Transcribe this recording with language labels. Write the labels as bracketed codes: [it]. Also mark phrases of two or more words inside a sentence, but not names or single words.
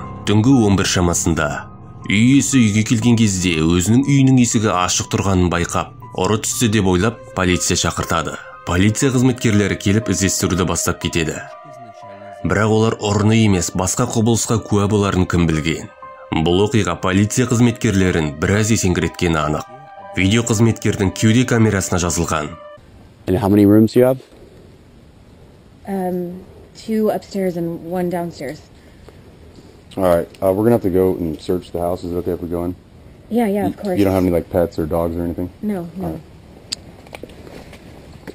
[kk] Түнгі 11 шамасында үй иесі үйге келген кезде өзінің үйінің есігі ашық тұрғанын байқап, ұры түсті деп ойлап, полиция шақыртады. Полиция қызметкерлері келіп іздестіруді бастап кетеді. Бірақ олар ұрыны емес, басқа құбылысқа куә боларын кім білген. Бұл оқиға полиция қызметкерлерін біраз есеңгіреткені анық. Видео қызметкердің кеуде камерасына жазылған. [en] And how many rooms do you have? 2 upstairs and 1 downstairs. All right, we're gonna have to go and search the house. Is it okay if we go in? Yeah, of course. You don't have any like pets or dogs or anything?